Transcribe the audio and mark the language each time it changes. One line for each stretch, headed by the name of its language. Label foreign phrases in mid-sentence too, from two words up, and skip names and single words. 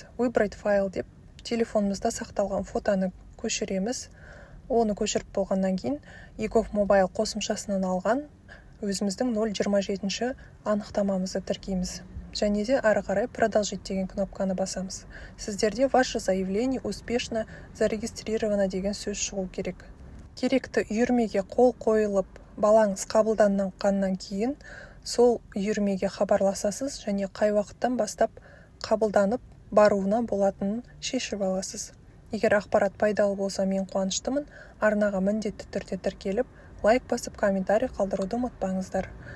Russian: Выбрать файл
Kazakh: деп телефонымызда сақталған фотоны көшіреміз. Оны көшіріп болғаннан кейін Егов мобайл қосымшасынан алған өзіміздің 027 анықтамамызды тіркейміз. Және де ары қарай продолжить деген кнопканы басамыз. Сіздерде
Russian: ваше заявление успешно зарегистрировано
Kazakh: деген сөз шығу керек. Керекті үйірмеге қол қойылып, балаңыз қабылданғаннан кейін сол үйірмеге хабарласасыз және қай уақыттан бастап қабылданып баруына болатынын шешіп аласыз. Егер ақпарат пайдалы болса, мен қуаныштымын. Арнаға міндетті түрде тіркеліп, лайк басып, комментарий қалдыруды ұмытпаңыздар.